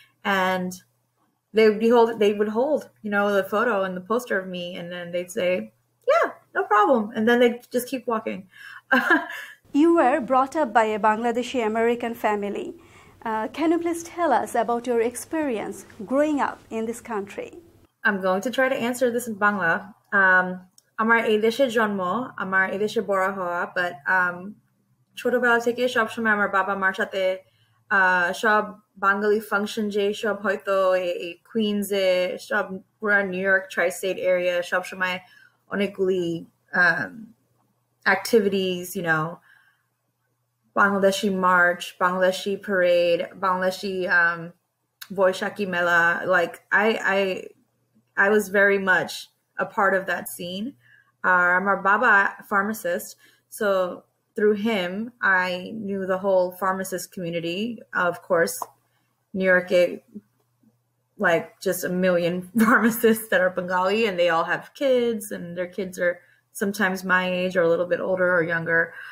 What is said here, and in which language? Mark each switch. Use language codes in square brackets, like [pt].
[en] And they would hold, the photo and the poster of me, and then they'd say, yeah, no problem. And then they'd just keep walking. You were brought up by a Bangladeshi American family. Can you please tell us about your experience growing up in this country? I'm going to try to answer this in Bangla. [bn] Amar এই দেশে জন্ম, আমার এই দেশে বড় হওয়া, but ছোটবেলা থেকে সবসময় আমার বাবা মার সাথে সব বাঙালি ফাংশন যে সব হয়তো এই কুইন্সে, সব পুরা নিউ ইয়র্ক ট্রাই-স্টেট এরিয়া, সবসময় অনেকগুলি activities, Bangladeshi March, Bangladeshi Parade, Bangladeshi Boishaki Mela. [en] Like I was very much a part of that scene. My baba pharmacist, so through him I knew the whole pharmacist community. Of course, New York, like just a million pharmacists that are Bengali, and they all have kids, and their kids are sometimes my age or a little bit older or younger.